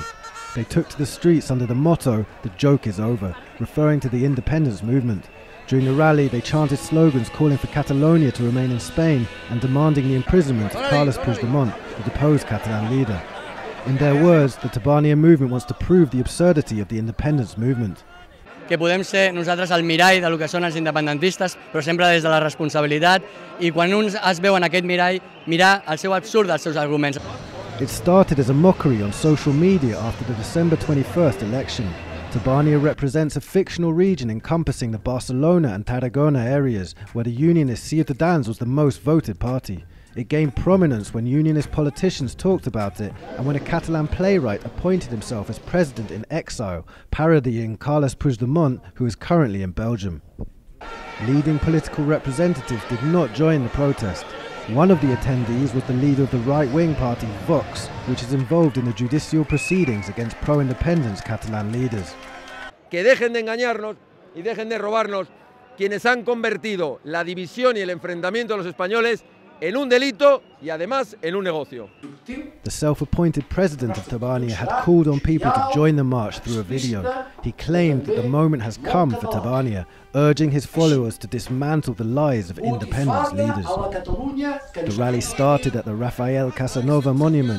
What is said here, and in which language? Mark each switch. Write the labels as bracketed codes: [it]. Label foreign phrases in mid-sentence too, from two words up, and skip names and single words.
[en] They took to the streets under the motto, "The joke is over," referring to the independence movement. During the rally, they chanted slogans calling for Catalonia to remain in Spain and demanding the imprisonment of Carles Puigdemont, the deposed Catalan leader. In their words, the Tabàrnia movement wants to prove the absurdity of the independence movement. [ca] que podem ser nosaltres el mirall del que són els independentistes, però sempre des de la responsabilitat, i quan uns es veu en aquest mirall, mirar el seu absurd dels seus arguments. [en] It started as a mockery on social media after the December 21st election. Tabania represents a fictional region encompassing the Barcelona and Tarragona areas, where the unionist Ciutadans was the most voted party. It gained prominence when unionist politicians talked about it and when a Catalan playwright appointed himself as president in exile, parodying Carles Puigdemont, who is currently in Belgium. Leading political representatives did not join the protest. One of the attendees was the leader of the right-wing party Vox, which is involved in the judicial proceedings against pro-independence Catalan leaders. [es] Que dejen de engañarnos y dejen de robarnos quienes han convertido la división y el enfrentamiento de los españoles en un delito y además en un negocio. [en] The self-appointed president of Tabania had called on people to join the march through a video. He claimed that the moment has come for Tabania, urging his followers to dismantle the lies of independence leaders. The rally started at the Rafael Casanova monument.